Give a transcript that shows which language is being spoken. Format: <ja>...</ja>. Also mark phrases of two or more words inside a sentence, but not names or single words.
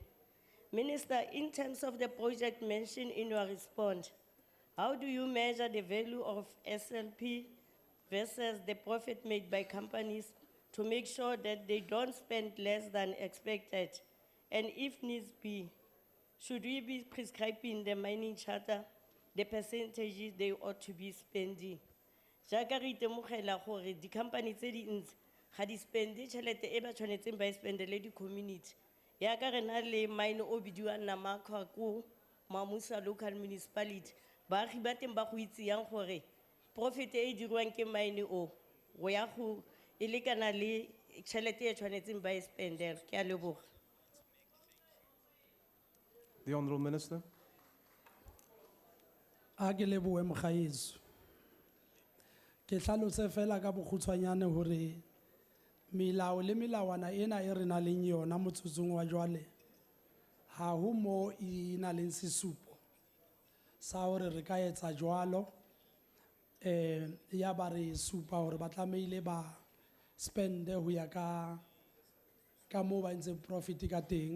<en>Minister, in terms of the project mentioned in your response, how do you measure the value of SLP versus the profit made by companies to make sure that they don't spend less than expected? And if needs be, should we be prescribing the mining charter the percentages they ought to be spending?</en> <tn>Jaka re itemogela gore di company tse dintsi ga di spende tšhelete e ba tshwanetseng ba e spendele di community. Yaka re na le mine o bidiwang Namakwa ko Mamusa local municipality. Baagi ba teng ba go itse yang gore profit e dirwang ke mine o go ya go e lekana le tšhelete e tshwanetseng ba e spendela. Ke a leboga.</tn> <en>The Honourable Minister.</en> <st>A ke lebohe mogaetsho. Ke hlalose fela ka bokgutshwanyane hore melao le melawana ena e re nang le yona motsotsong wa jwale ha ho mo e nang le sesupo sa hore re ka etsa jwalo ya ba re supa hore ba tlameile ba spende ho ya ka moo ba ntse profit ka teng.</st>